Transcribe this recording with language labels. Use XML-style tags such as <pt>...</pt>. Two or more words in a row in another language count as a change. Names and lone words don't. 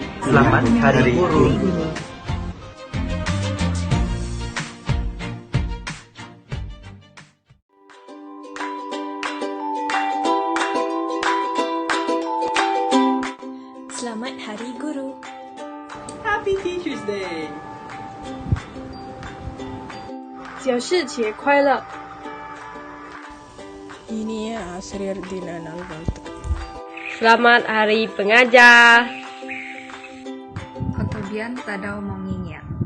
<ms>Selamat Hari Guru. Selamat Hari Guru.</ms> <en>Happy Teacher's Day.</en> <zh>教师节快乐</zh> <ms>Ini Sri Ardina Nalbalta. Selamat Hari Pengajar.</ms> <dtp>Kotobian tadau monginya.</dtp>